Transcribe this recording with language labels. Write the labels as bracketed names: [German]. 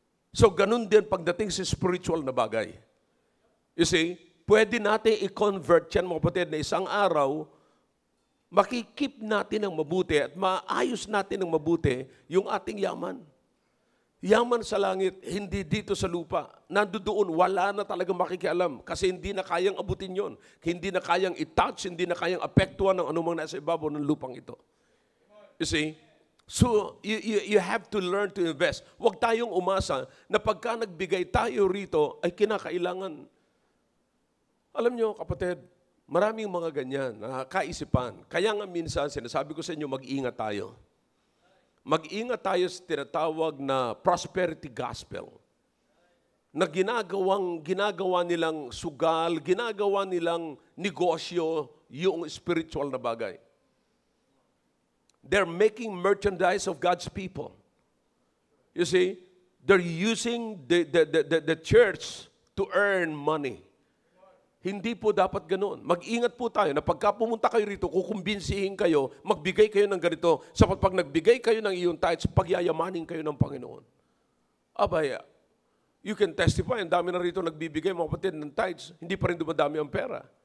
[Filipino] So, ganun din pagdating sa spiritual na bagay. [English] You see, [Filipino] pwede natin i-convert yan, mga kapatid, na isang araw, makikip natin ng mabuti at maayos natin ng mabuti yung ating yaman. Yaman sa langit, hindi dito sa lupa. Nandoon, wala na talagang makikialam kasi hindi na kayang abutin yon. Hindi na kayang i-touch, hindi na kayang apektuhan ng anumang nasa ibabaw ng lupang ito. [English] You see? So, you have to learn to invest. [Filipino] Huwag tayong umasa na pagka nagbigay tayo rito ay kinakailangan. Alam nyo, kapatid, maraming mga ganyan na kaisipan. Kaya nga minsan, sinasabi ko sa inyo, mag-ingat tayo. Mag-ingat tayo sa tinatawag na prosperity gospel. Na ginagawa nilang sugal, ginagawa nilang negosyo, yung spiritual na bagay. [English] They're making merchandise of God's people. You see, they're using the church to earn money. [Filipino] Hindi po dapat ganoon. Mag-ingat po tayo na pagka pumunta kayo rito, kukumbinsihin kayo, magbigay kayo ng ganito. Sapat pag nagbigay kayo ng iyong tithes, pagyayamanin kayo ng Panginoon. Abay, [English] you can testify, [Filipino] ang dami na rito nagbibigay, mga kapatid, ng tithes, hindi pa rin dumadami ang pera.